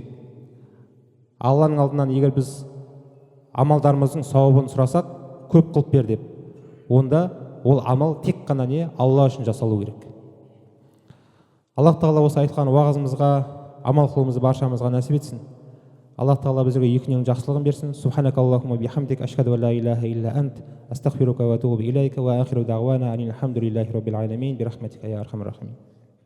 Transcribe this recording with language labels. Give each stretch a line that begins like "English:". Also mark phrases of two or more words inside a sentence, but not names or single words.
Kazakh: Алланың алдынан егер біз амалдарымыздың сауабын сұрасақ, көп қылып бер деп, онда ол амал тек қана не? Алла үшін жасалу керек. Аллах Тағала осы айтқан уағызымызға амал қылуымызды баршамызға нәсіп етсін. Аллах Тағала бізге екінің жақсылығын берсін.
Arabic: سبحانك اللهم بحمدك أشهد أن لا إله إلا أنت أستغفرك وأتوب إليك وآخر دعوانا أن الحمد لله رب العالمين برحمتك يا أرحم الراحمين.